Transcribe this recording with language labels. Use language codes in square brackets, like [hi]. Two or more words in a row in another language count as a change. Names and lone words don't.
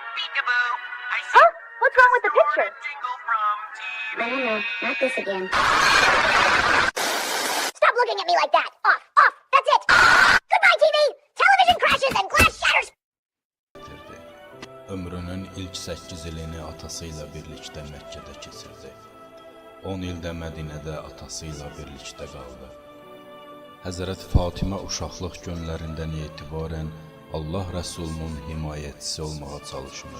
[en] Huh? What's wrong with the picture? I don't know. Not this again. Stop looking at me like that! Off! Off! That's it! Goodbye, TV! Television crashes and glass shatters! [az] Ömrünün ilk 8 ilini atasıyla birlikdə Məkkədə keçirdi. 10 ildə Mədinədə atasıyla birlikdə qaldı. Həzrət Fatimə uşaqlıq günlərindən etibarən Allah Rəsulunun himayətçisi olmağa çalışmış.